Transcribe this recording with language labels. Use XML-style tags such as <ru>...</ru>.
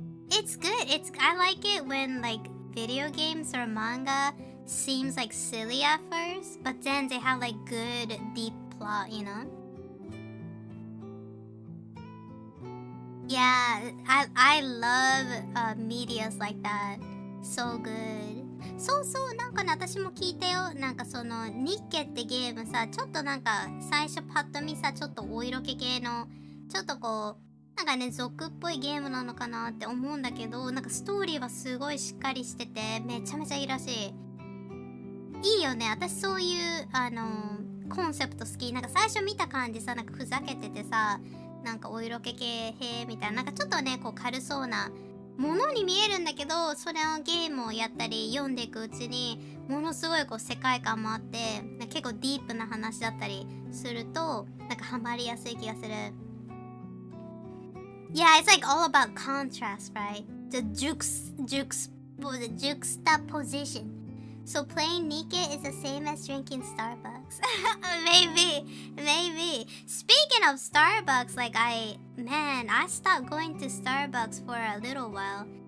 <en>It's good. I like it when like video games or manga seems like silly at first, but then they have like good deep plot, Yeah, I love medias like that. So good.</en> <ja>そうなんかね、私も聞いたよ。なんかそのニッケってゲームさ、ちょっとなんか最初パッと見さ、ちょっとお色気系のちょっとこうなんかね俗っぽいゲームなのかなって思うんだけど、なんかストーリーはすごいしっかりしててめちゃめちゃいいらしい。いいよね。私そういうコンセプト好き。なんか最初見た感じさ、なんかふざけててさ、なんかお色気系みたいな、なんかちょっとねこう軽そうなものに見えるんだけど、それをゲームをやったり読んでいくうちにものすごいこう世界観もあって、結構ディープな話だったりするとなんかハマりやすい気がする。</ja> <en>Yeah, it's like all about contrast, right? The juxtaposition. So playing Nikke is the same as drinking Starbucks. Maybe. Speaking of Starbucks, like I stopped going to Starbucks for a little while.</en>